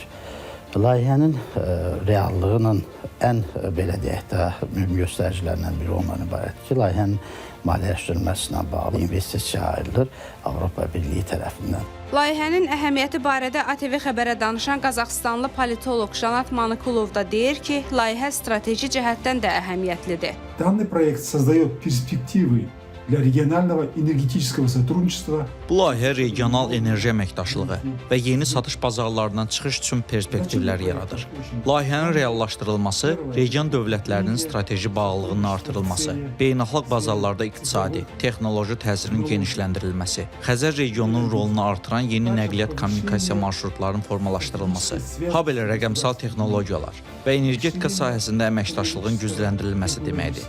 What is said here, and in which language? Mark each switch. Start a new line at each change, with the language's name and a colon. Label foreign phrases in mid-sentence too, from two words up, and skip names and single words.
Azerbaijani: Layihənin reallığının ən, belə deyək də, mühüm göstəricilərindən biri ondan ibarətdir ki, layihənin maliyyələşdirilməsinə bağlı investisiya ayrılır Avropa Birliyi tərəfindən. Layihənin əhəmiyyəti barədə ATV Xəbərə danışan Qazaxıstanlı politoloq Janat Manikulov da deyir ki, layihə strateji cəhətdən də əhəmiyyətlidir.
Russian: Данный проект создает перспективы для регионального энергетического сотрудничества.
Azerbaijani: Bu layihə regional enerji əməkdaşlığı və yeni satış bazarlarından çıxış üçün perspektivlər yaradır. Layihənin reallaşdırılması region dövlətlərinin strateji bağlılığının artırılması, beynəlxalq bazarlarda iqtisadi, texnoloji təsirin genişləndirilməsi, Xəzər regionunun rolunu artıran yeni nəqliyyat kommunikasiya marşrutlarının formalaşdırılması, habelə rəqəmsal texnologiyalar və energetika sahəsində əməkdaşlığın gücləndirilməsi deməkdir.